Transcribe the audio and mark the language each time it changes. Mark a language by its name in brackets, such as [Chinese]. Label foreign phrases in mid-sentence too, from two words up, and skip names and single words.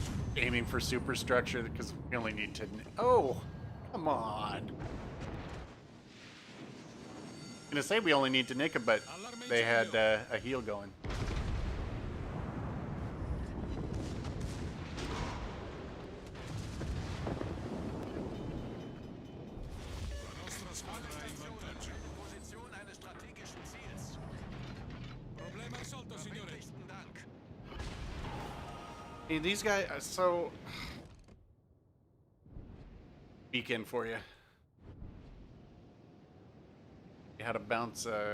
[English] aiming for superstructure because we only need to. Oh, come on. I'm gonna say we only need to nick it, but they had a heal going. [Italian] La nostra squadra è in vantaggio. [German] Position eines strategischen Ziels. [Italian] Problema risolto, signore. [German] Herzlichen Dank. [English] Hey, these guys are so. Weekend for you. You had to bounce.